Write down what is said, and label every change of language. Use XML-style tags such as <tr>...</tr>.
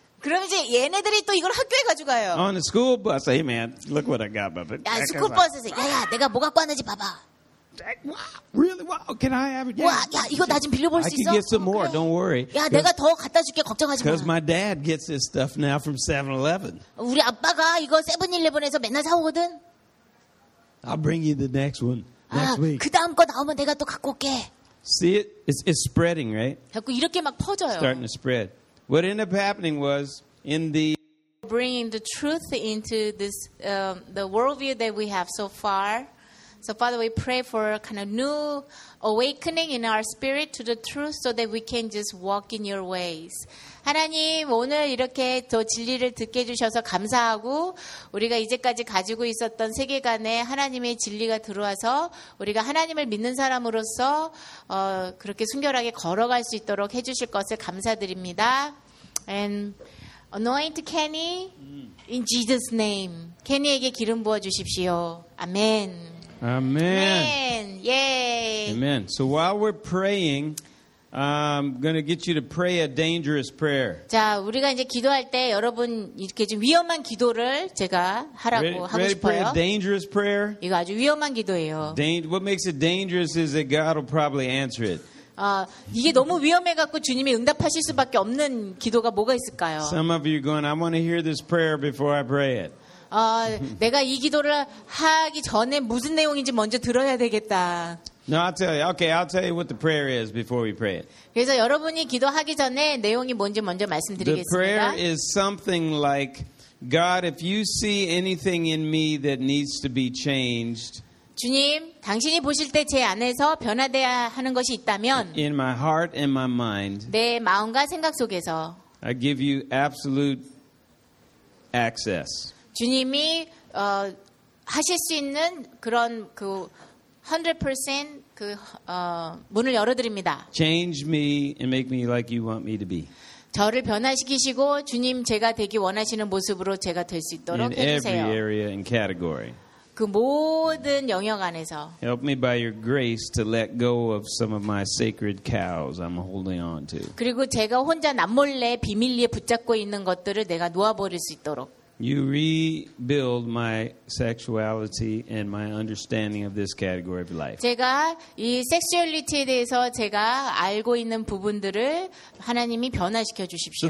<ko>그럼 이제 얘네들이 또 이걸 학교에 가져가요.</ko> <en>On the school bus, hey man, look what I got, baby.</en> <ko>야, 스쿨버스에서, 야야, 내가 뭐 갖고 왔는지 봐봐.</ko> <en>Wow, really? Wow, can I have it?</en> <ko>Yeah. 와, 야, 이거 나 좀 빌려볼 수 있어?</ko> <en>I can get some more. 그래. Don't worry.</en> <ko>야, 내가 더 갖다 줄게. 걱정하지 마.</ko> <en>Because my dad gets this stuff now from 7-Eleven.</en> <ko>우리 아빠가 이거 7-Eleven에서 맨날 사오거든.</ko> <en>I'll bring you the next one next week.</en> <ko>그 다음 거 나오면 내가 또 갖고 올게.</ko> <en>See it? It's spreading, right?</en> <ko>자꾸 이렇게 막 퍼져요.</ko> <en>Starting to spread. What ended up happening was in the bringing the truth into this the worldview that we have so far. So Father, we pray for a kind of new awakening in our spirit to the truth, so that we can just walk in Your ways.</en> <ko>하나님 오늘 이렇게 더 진리를 듣게 해주셔서 감사하고 우리가 이제까지 가지고 있었던 세계관에 하나님의 진리가 들어와서 우리가 하나님을 믿는 사람으로서 그렇게 순결하게 걸어갈 수 있도록 해주실 것을 감사드립니다.</ko> <en>And anoint Kenny in Jesus' name.</en> <ko>Kenny에게 기름 부어주십시오.</ko> <en>Amen. Amen. Yay. Amen. So while we're praying, I'm going to get you to pray a dangerous prayer.</en> <ko>자, 우리가 이제 기도할 때 여러분 이렇게 좀 위험한 기도를 제가 하라고</ko> <en>ready,</en> <ko>하고</ko> <en>ready</en> <ko>싶어요.</ko> <en>Pray a dangerous prayer.</en> <ko>이거 아주 위험한 기도예요.</ko> <en>What makes it dangerous is that God will probably answer it.</en> <ko>아, 이게 너무 위험해 갖고 주님이 응답하실 수밖에 없는 기도가 뭐가 있을까요?</ko> <en>Some of you going, I want to hear this prayer before I pray it.</en> <ko>내가 이 기도를 하기 전에 무슨 내용인지 먼저 들어야 되겠다.</ko> <en>No, I'll tell you. Okay, I'll tell you what the prayer is before we pray it.</en> <ko>그래서 여러분이 기도하기 전에 내용이 뭔지 먼저 말씀드리겠습니다.</ko> <en>The prayer is something like, God, if you see anything in me that needs to be changed.</en> <ko>주님, 당신이 보실 때 제 안에서 변화돼야 하는 것이 있다면.</ko> <en>In my heart and my mind.</en> <ko>내 마음과 생각 속에서.</ko> <en>I give you absolute access.</en> <ko>주님이 하실 수 있는 그런 그 100% 그 문을 열어드립니다.</ko> <en>Change me and make me like you want me to be.</en> <ko>저를 변화시키시고 주님 제가 되기 원하시는 모습으로 제가 될 수 있도록 해주세요.</ko> <en>Every area and category.</en> <ko>그 모든 영역 안에서.</ko> <en>Help me by your grace to let go of some of my sacred cows I'm holding on to.</en> <ko>그리고 제가 혼자 남몰래 비밀리에 붙잡고 있는 것들을 내가 놓아버릴 수 있도록.</ko> <en>You rebuild my sexuality and my understanding of this category of life.</en> <ko>제가 이 섹슈얼리티에 대해서 제가 알고 있는 부분들을 하나님이 변화시켜 주십시오.</ko>